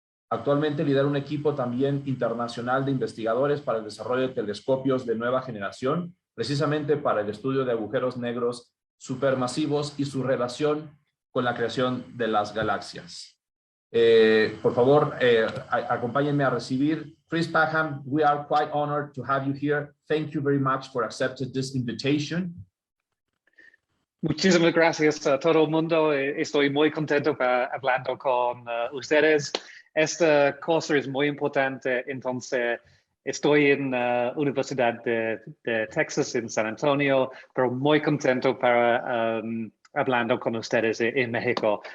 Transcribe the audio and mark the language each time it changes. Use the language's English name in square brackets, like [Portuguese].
[Spanish] Actualmente lidera un equipo también internacional de investigadores para el desarrollo de telescopios de nueva generación, precisamente para el estudio de agujeros negros supermasivos y su relación con la creación de las galaxias. Por favor, acompáñenme a recibir Chris Packham. [English] We are quite honored to have you here. Thank you very much for accepting this invitation. [Spanish] Muchísimas gracias a todo el mundo. Estoy muy contento hablando con ustedes. Esta cosa es muy importante, entonces estoy en la Universidad de Texas en San Antonio, pero muy contento para hablando con ustedes en México.